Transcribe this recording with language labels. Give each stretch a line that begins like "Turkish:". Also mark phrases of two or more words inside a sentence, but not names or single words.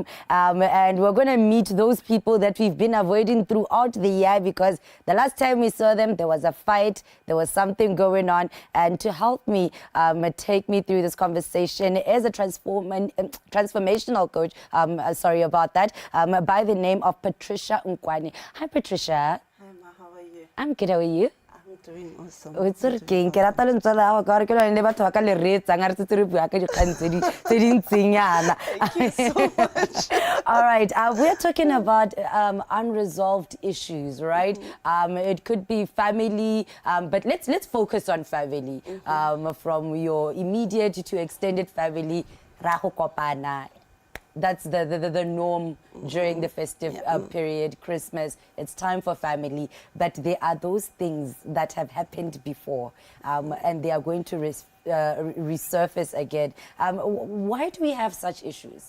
English: And we're going to meet those people that we've been avoiding throughout the year, because the last time we saw them, there was a fight, there was something going on. And to help me take me through this conversation is a transformational coach, sorry about that, by the name of Patricia Nkwane. Hi, Patricia. Hi, Ma, how are you? I'm good, how are you? I'm doing awesome. Oh, it's okay.
Tswana: Ke rata lentswe la gago ka re ke lone le batho ba ka le reetsa nga re tse re bua ka dikgang tse di ntsenyana.
English: Thank you so much. All right, we're talking about unresolved issues, right? It could be family, but let's focus on family. From your immediate to extended family,
Tswana: rago kopana.
English: That's the norm during the festive period, Christmas. It's time for family. But there are those things that have happened before, and they are going to resurface again. Why do we have such issues?